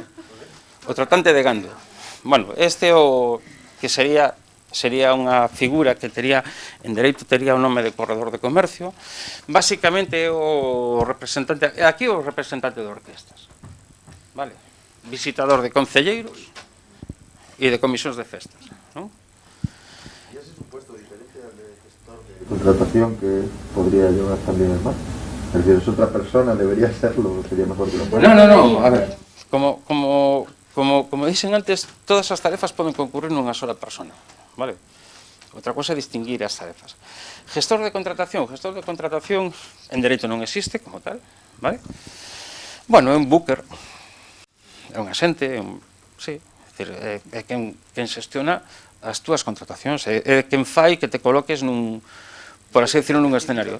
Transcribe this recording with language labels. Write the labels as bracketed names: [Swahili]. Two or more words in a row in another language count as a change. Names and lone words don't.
[Galician] O tratante de gando, bueno, este o que sería unha figura que tería, en dereito tería o nome de corredor de comercio, basicamente é o representante, aquí o representante de orquestas, vale? Visitador de concelleiros e de comisións de festas, non? [Spanish] ¿Y ese es un puesto diferente al de gestor? Contratación que podría llevar también el marketing. Es decir, es otra persona, debería serlo, sería mejor que lo fuera. [Galician] No, a ver, como dicen antes, todas as tarefas poden concurrir nunha sola persona, vale? Outra cosa é distinguir as tarefas. Gestor de contratación en dereito non existe como tal, vale? Bueno, é un booker, é un asente, sí, é quen xestiona as túas contratacións, é quen fai que te coloques nun, por así decirlo, nun escenario.